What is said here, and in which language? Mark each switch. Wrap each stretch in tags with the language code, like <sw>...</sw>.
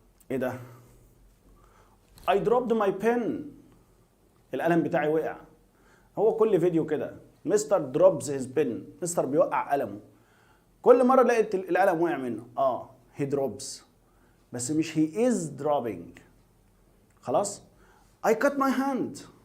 <ar>ايه ده؟</ar> <en>I dropped my pen.</en> <ar>القلم بتاعي وقع. هو كل فيديو كده مستر</ar> <en>drops his pen.</en> <ar>مستر بيوقع قلمه. كل مرة لقيت القلم وقع منه.</ar> <en>he drops.</en> <ar>بس مش</ar> <en>he is dropping. خلاص؟ I cut my hand.</en>